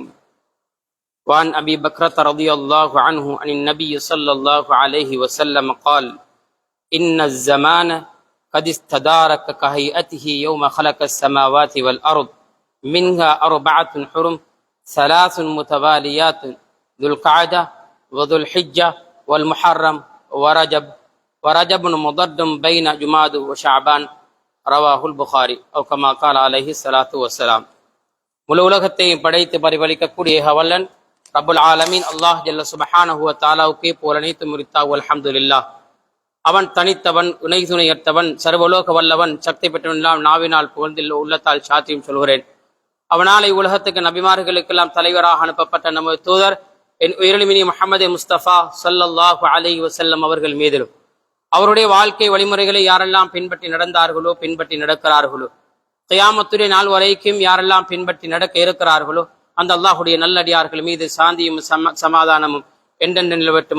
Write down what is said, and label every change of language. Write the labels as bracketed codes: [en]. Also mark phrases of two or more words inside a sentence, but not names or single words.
[ar] وعن أبي بكرة رضي الله عنه عن النبي صلى الله عليه وسلم قال: إن الزمان قد استدارك كهيئته يوم خلق السماوات والأرض منها 4 حرم 3 متواليات ذو القعدة وذو الحجة والمحرم ورجب مضد بين جماد وشعبان. رواه البخاري. أو كما قال عليه الصلاة والسلام. [ta] முழு உலகத்தையும் படைத்து பரிபாலிக்கக்கூடிய வல்லன் [ar] رب العالمين الله جل سبحانه وتعالى [ta] புகழனைத்து முரித்தாஹு அல்ஹம்துலில்லாஹ். அவன் தனித்தவன், இணை துணையற்றவன், சர்வலோக வல்லவன், சக்தி பெற்றவன். நாவினால் புகழ்ந்தில் உள்ளத்தால் சாத்தியம் சொல்கிறேன். அவனாலே உலகத்துக்கு நபிமார்களுக்கெல்லாம் தலைவராக அனுப்பப்பட்ட நமது தூதர் என் உயிரினுமினி முஹம்மது முஸ்தபா [ar] صلى الله عليه وسلم [ta] அவர்கள் மீதிலும் அவருடைய வாழ்க்கை வழிமுறைகளை யாரெல்லாம் பின்பற்றி நடந்தார்களோ, பின்பற்றி நடக்கிறார்களோ, கியாமத்துடைய நாள் வரைக்கும் யாரெல்லாம் பின்பற்றி நடக்க இருக்கிறார்களோ அந்த அல்லாஹுடைய நல்லடியார்கள் மீது சாந்தியும் சமாதானமும் என்றென்று நிலவட்டும்.